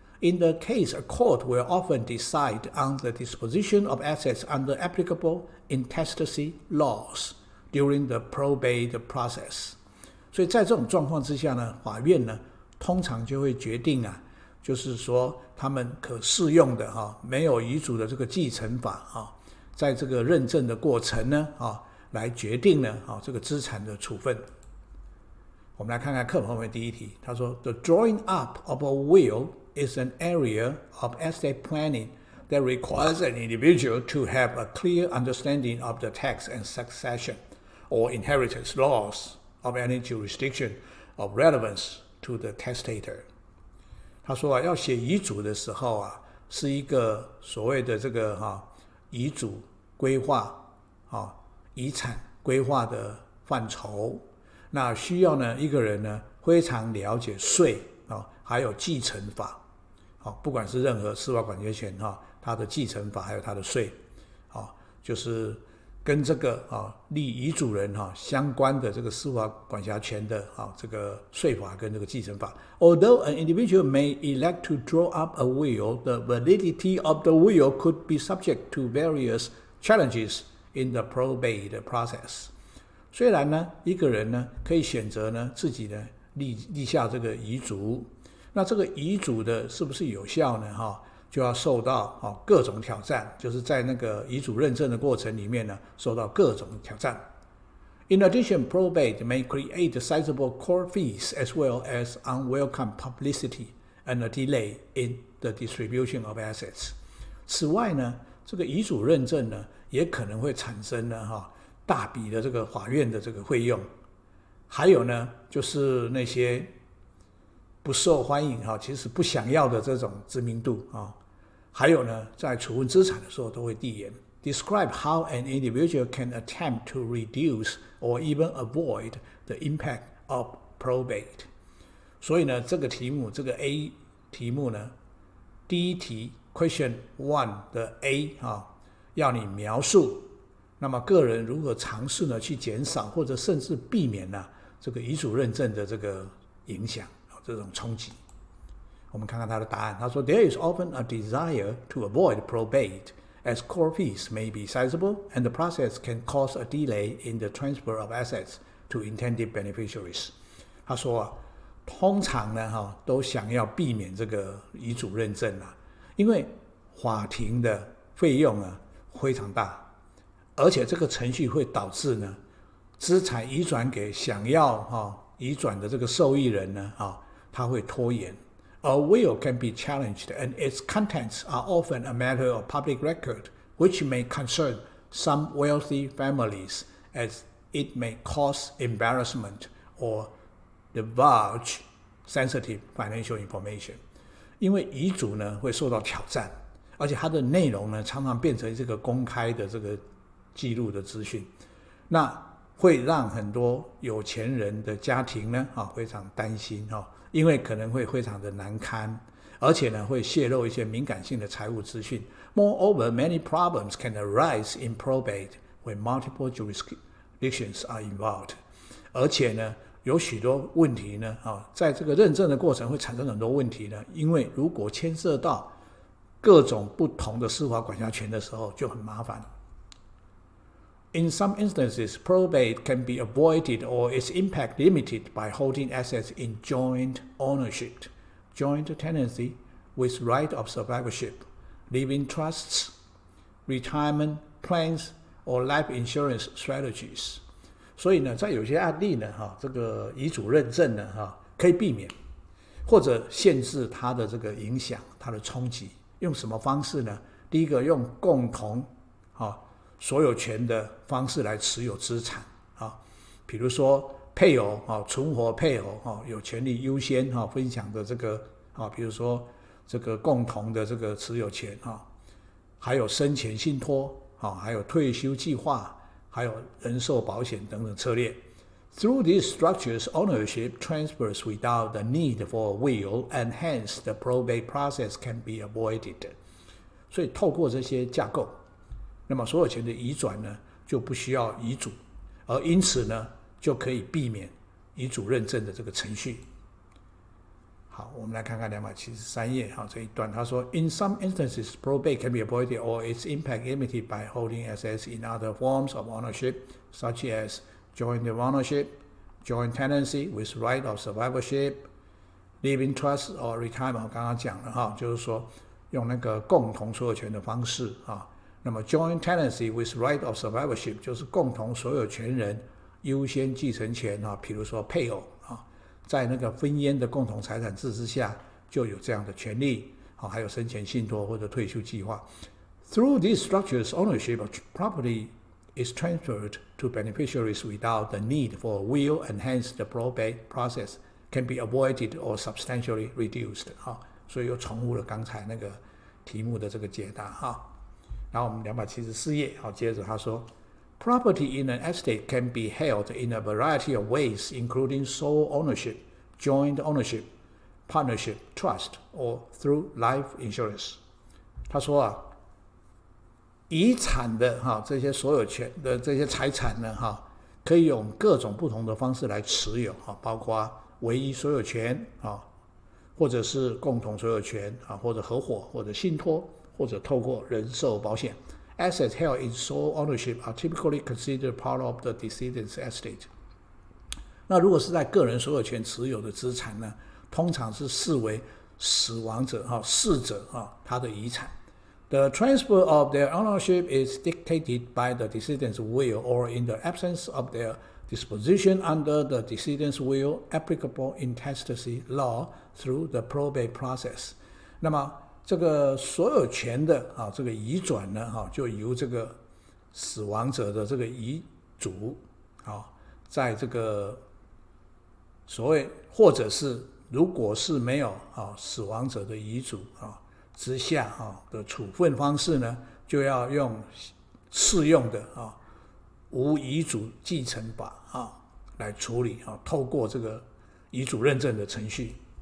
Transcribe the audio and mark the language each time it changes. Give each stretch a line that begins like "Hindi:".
English: In the case, a court will often decide on the disposition of assets under applicable intestacy laws during the probate process.
Chinese: 所以在这种状况之下呢，法院呢通常就会决定就是说他们可适用的没有遗嘱的这个继承法在这个认证的过程呢来决定呢这个资产的处分。我们来看看课本后面第1题，他说
English: The drawing up of a will is an area of estate planning that requires an individual to have a clear understanding of the tax and succession or inheritance laws of any jurisdiction of relevance to the testator.
Chinese: 他说要写遗嘱的时候是一个所谓的这个遗嘱规划遗产规划的范畴。那需要呢一个人呢非常了解税还有继承法不管是任何司法管辖权它的继承法还有它的税就是跟这个立遗嘱人相关的这个司法管辖权的这个税法跟这个继承法。
English: Although an individual may elect to draw up a will, the validity of the will could be subject to various challenges in the probate process.
Chinese: 虽然呢，一个人呢可以选择呢自己呢立下这个遗嘱，那这个遗嘱的是不是有效呢？就要受到各种挑战，就是在那个遗嘱认证的过程里面呢，受到各种挑战。
English: In addition, probate may create sizable court fees as well as unwelcome publicity and a delay in the distribution of assets.
Chinese: 此外呢，这个遗嘱认证呢，也可能会产生呢大笔的这个法院的这个费用，还有呢，就是那些不受欢迎其实不想要的这种知名度还有呢，在处分资产的时候都会递延。
English: Describe how an individual can attempt to reduce or even avoid the impact of probate.
Chinese: 所以呢，这个题目，这个 A 题目呢，第一题 Question 1的 A 要你描述，那么个人如何尝试呢去减少或者甚至避免这个遗嘱认证的这个影响这种冲击。我们看看他的答案，他说
English: There is often a desire to avoid probate as court fees may be sizable and the process can cause a delay in the transfer of assets to intended beneficiaries.
Chinese: 他说通常呢都想要避免这个遗嘱认证因为法庭的费用非常大，而且这个程序会导致呢资产移转给想要移转的这个受益人呢他会拖延。
English: A will can be challenged and its contents are often a matter of public record, which may concern some wealthy families as it may cause embarrassment or divulge sensitive financial information.
Chinese: 因为遗嘱呢会受到挑战，而且它的内容呢常常变成这个公开的这个记录的资讯，那会让很多有钱人的家庭呢非常担心因为可能会非常的难堪，而且呢会泄露一些敏感性的财务资讯。
English: Moreover, many problems can arise in probate when multiple jurisdictions are involved.
Chinese: 而且呢有许多问题呢在这个认证的过程会产生很多问题呢，因为如果牵涉到各种不同的司法管辖权的时候就很麻烦。
English: In some instances, probate can be avoided or its impact limited by holding assets in joint ownership, joint tenancy with right of survivorship, living trusts, retirement plans, or life insurance strategies.
Chinese: 所以呢，在有些案例呢，这个遗嘱认证呢，可以避免或者限制它的这个影响、它的冲击。用什么方式呢？第一个，用共同所有权的方式来持有资产比如说配偶存活配偶有权利优先分享的这个比如说这个共同的这个持有权还有生前信托还有退休计划，还有人寿保险等等策略。
English: Through these structures, ownership transfers without the need for a will, and hence the probate process can be avoided.
Chinese: 所以透过这些架构，那么所有权的移转呢就不需要遗嘱，而因此呢就可以避免遗嘱认证的这个程序。好，我们来看看273页这一段，他说
English: In some instances, probate can be avoided or its impact limited by holding assets in other forms of ownership, such as joint ownership, joint tenancy with right of survivorship, living trust or retirement.
Chinese: 我刚刚讲了就是说用那个共同所有权的方式那么
English: joint tenancy with right of survivorship
Chinese: 就是共同所有权人优先继承权比如说配偶在那个分烟的共同财产制之下就有这样的权利还有生前信托或者退休计划。
English: Through these structures, ownership of property is transferred to beneficiaries without the need for a will, and hence the probate process can be avoided or substantially reduced.
Chinese: 所以又重复了刚才那个题目的这个解答然后我们274页接着他说
English: Property in an estate can be held in a variety of ways, including sole ownership, joint ownership, partnership, trust, or through life insurance.
Chinese: 他说遗产的这些所有权的这些财产呢可以用各种不同的方式来持有包括唯一所有权或者是共同所有权或者合伙或者信托，或者透过人寿保险。
English: Assets held in sole ownership are typically considered part of the decedent's estate。
Chinese: 那如果是在个人所有权持有的资产呢，通常是视为死亡者逝者他的遗产。
English: The transfer of their ownership is dictated by the decedent's will, or in the absence of their disposition under the decedent's will, applicable intestacy law through the probate process。
Chinese: 那么这个所有权的这个移转呢就由这个死亡者的这个遗嘱在这个所谓或者是如果是没有死亡者的遗嘱之下的处分方式呢，就要用适用的无遗嘱继承法来处理透过这个遗嘱认证的程序。